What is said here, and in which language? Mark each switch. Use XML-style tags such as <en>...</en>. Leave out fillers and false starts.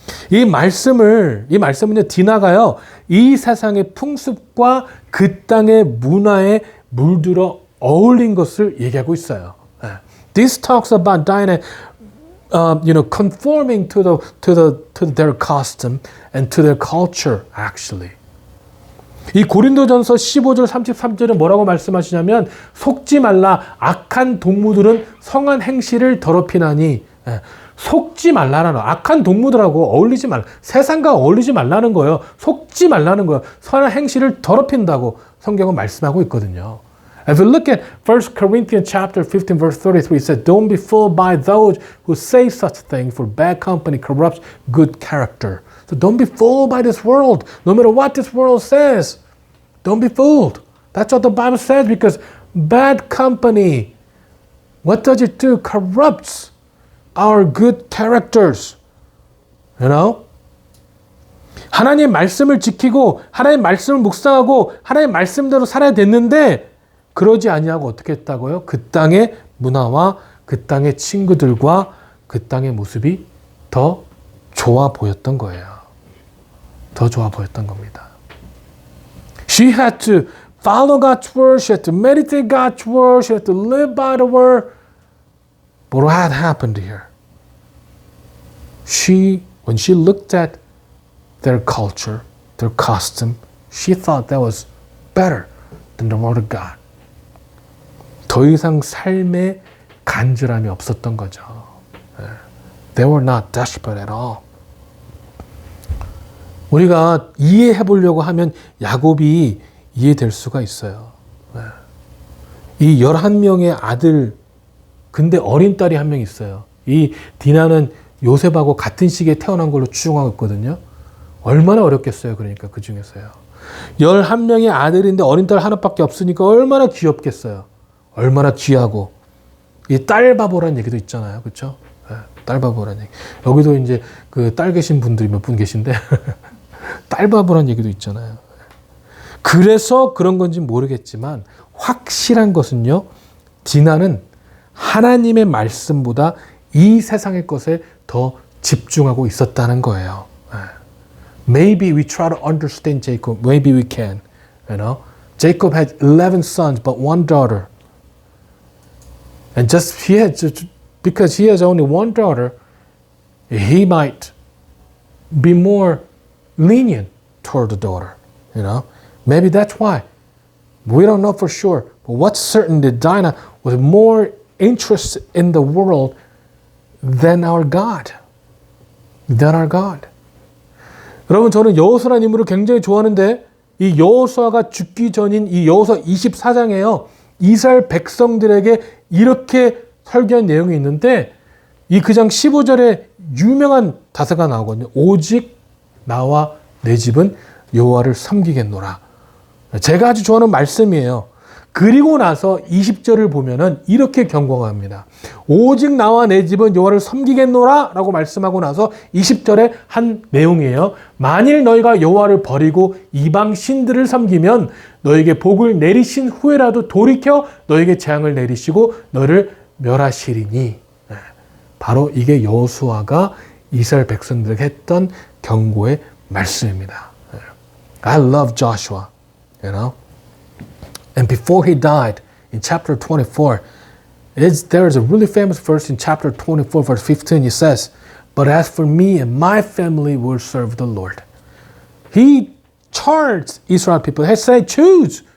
<ko>이 말씀은요, 디나가요, 이 세상의 풍습과 그 땅의 문화에 물들어 어울린 것을 얘기하고 있어요.</ko> <en>This talks about Dinah, conforming to their custom and to their culture, actually.</en> <ko>이 고린도전서 15절 33절은 뭐라고 말씀하시냐면 속지 말라 악한 동무들은 성한 행실을 더럽히나니 속지 말라라는 악한 동무들하고 어울리지 말라 세상과 어울리지 말라는 거예요. 속지 말라는 거예요. 선한 행실을 더럽힌다고 성경은 말씀하고 있거든요.</ko> <en>If you look at 1 Corinthians chapter 15 verse 33, it says, don't be fooled by those who say such things, for bad company corrupts good character. So don't be fooled by this world, no matter what this world says. Don't be fooled. That's what the Bible says, because bad company, what does it do? Corrupts our good characters. You know?</en> <ko>하나님의 말씀을 지키고 하나님의 말씀을 묵상하고 하나님의 말씀대로 살아야 됐는데 그러지 아니하고 어떻게 했다고요? 그 땅의 문화와 그 땅의 친구들과 그 땅의 모습이 더 좋아 보였던 거예요. 더 좋아 보였던 겁니다.</ko> <en>She had to follow God's word. She had to meditate God's word. She had to live by the word. But what had happened here? When she looked at their culture, their custom, she thought that was better than the word of God.</en> <ko>더 이상 삶에 간절함이 없었던 거죠.</ko> <en>They were not desperate at all.</en> <ko>우리가 이해해 보려고 하면 야곱이 이해될 수가 있어요. 이 11명의 아들, 근데 어린 딸이 한 명 있어요. 이 디나는 요셉하고 같은 시기에 태어난 걸로 추정하고 있거든요. 얼마나 어렵겠어요. 그러니까 그 중에서요. 11명의 아들인데 어린 딸 하나밖에 없으니까 얼마나 귀엽겠어요. 얼마나 귀하고. 이 딸바보라는 얘기도 있잖아요. 그렇죠? 딸바보라는 얘기. 여기도 이제 그 딸 계신 분들이 몇 분 계신데 딸바보라는 얘기도 있잖아요. 그래서 그런 건지 모르겠지만 확실한 것은요. 디나는 하나님의 말씀보다 이 세상의 것에 더 집중하고 있었다는 거예요.</ko> <en>Maybe we try to understand Jacob. Maybe we can. You know, Jacob had 11 sons but one daughter. And because he has only one daughter, he might be more lenient toward the daughter. You know, maybe that's why. We don't know for sure. But what's certain that Dinah was more interested in the world than our God. Than our God.</en> <ko>여러분, 저는 여호수아라는 인물을 굉장히 좋아하는데 이 여호수아가 죽기 전인 이 여호수아 24장에요. 이스라엘 백성들에게 이렇게 설교한 내용이 있는데 이 그 장 15절에 유명한 다사가 나오거든요. 오직 나와 내 집은 여호와를 섬기겠노라. 제가 아주 좋아하는 말씀이에요. 그리고 나서 20절을 보면은 이렇게 경고합니다. 오직 나와 내 집은 여호와를 섬기겠노라 라고 말씀하고 나서 20절에 한 내용이에요. 만일 너희가 여호와를 버리고 이방 신들을 섬기면 너에게 복을 내리신 후에라도 돌이켜 너에게 재앙을 내리시고 너를 멸하시리니. 바로 이게 여호수아가 이스라엘 백성들에게 했던 경고의 말씀입니다.</ko> <en>I love Joshua, you know. And before he died, in chapter 24, there is a really famous verse in chapter 24, verse 15. It says, but as for me and my family will serve the Lord. He charged Israel people. He said, choose.</en>